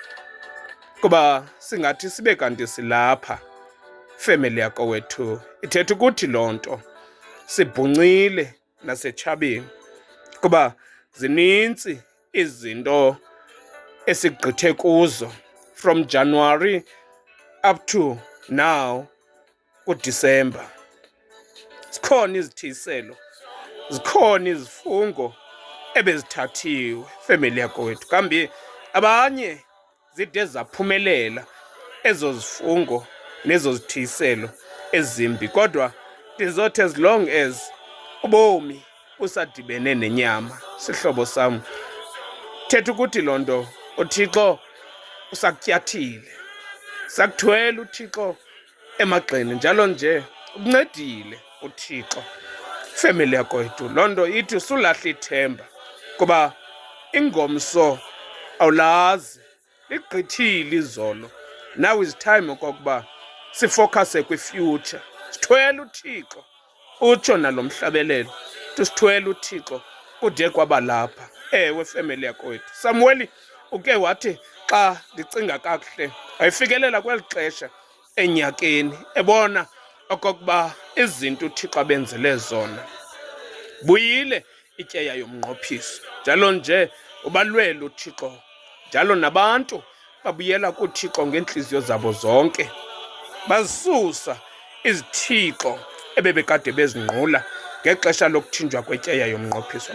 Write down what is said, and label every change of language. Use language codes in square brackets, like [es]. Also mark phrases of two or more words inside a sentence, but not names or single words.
[xh] kuba singathi sibe kanti silapha family yakowethu, ithetha ukuthi loo nto sibhuncile nasetshabeni, kuba zinintsi izinto esigqithe kuzo [en] from January up to now [xh] kuDisemba. Zikhona izithiselo, zikhona izifungo ebezithathiwe family yakowethu, kambi abanye zide zaphumelela ezo zifungo nezo zithiselo ezimbi, kodwa ndizothi [en] as long as [xh] ubomi busadibene nenyama, sihlobo sam, thetha ukuthi loo nto uThixo usakutyathile, sakuthwele uThixo emagxeni, njalo nje ukuncedile uThixo family yakowethu. Loo nto ithi usulahla ithemba, kuba ingomso awulazi, ligqithile izolo. [en] Now is time [xh] okokuba sifokase kwi-future, sithwele uThixo, utsho nalo mhlabelelo tusithwele uThixo kude kwabalapha. Ewe family yakowethu, Samuel uke wathi xa ndicinga kakuhle wayefikelela kweli xesha enyakeni ebona okokuba izinto uThixo abenzele zona buyile ityeya yomnqophiso, njalo nje ubalwele uThixo, njalo nabantu babuyela kuThixo ngeentliziyo zabo zonke, bazisusa izithixo ebebekade bezinqula ngexesha lokuthinjwa kwetyeya yomnqophiso.